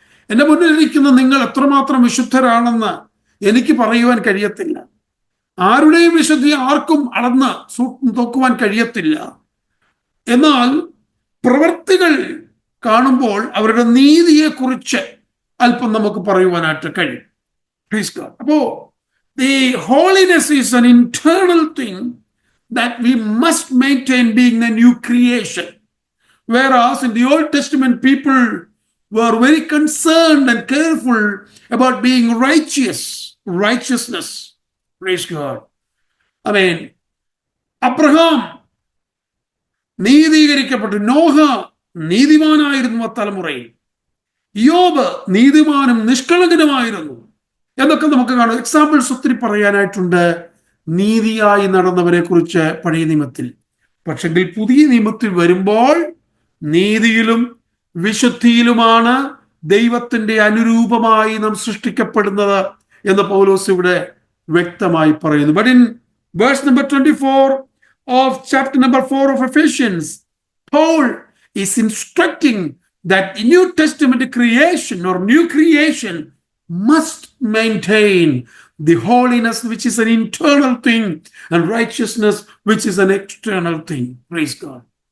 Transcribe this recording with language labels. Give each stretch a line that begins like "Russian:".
Malayalam: എൻ്റെ മുന്നിലിരിക്കുന്ന നിങ്ങൾ എത്രമാത്രം വിശുദ്ധരാണെന്ന് എനിക്ക് പറയുവാൻ കഴിയത്തില്ല. ആരുടെയും വിശുദ്ധി ആർക്കും അളന്ന് നോക്കുവാൻ കഴിയത്തില്ല. എന്നാൽ പ്രവൃത്തികൾ കാണുമ്പോൾ അവരുടെ നീതിയെക്കുറിച്ച് അല്പം നമുക്ക് പറയുവാനായിട്ട് കഴിയും. അപ്പോ
English: The holiness is an internal thing that we must maintain, being the new creation. Whereas in the Old Testament, people were very concerned and careful about being righteousness. Praise God. I mean,
Malayalam: Abraham നീതീകരിക്കപ്പെട്ടു, Noah നീതിമാനായിരുന്നു തലമുറയിൽ, യോബ് നീതിമാനും നിഷ്കളങ്കനുമായിരുന്നു എന്നൊക്കെ നമുക്ക് കാണാം. Examples ഒത്തിരി പറയാനായിട്ടുണ്ട് നീതിയായി നടന്നവരെ കുറിച്ച് പഴയ നിയമത്തിൽ. പക്ഷെങ്കിൽ പുതിയ നിയമത്തിൽ വരുമ്പോൾ നീതിയിലും വിശുദ്ധിയിലുമാണ് ദൈവത്തിന്റെ അനുരൂപമായി നാം സൃഷ്ടിക്കപ്പെടുന്നത് എന്ന് പൗലോസ് ഇവിടെ വ്യക്തമായി പറയുന്നു.
English: But in verse number 24 of chapter number 4 of Ephesians, Paul is instructing that the New Testament creation or new creation must maintain the holiness, which is an internal thing, and righteousness, which is an external thing. Praise God.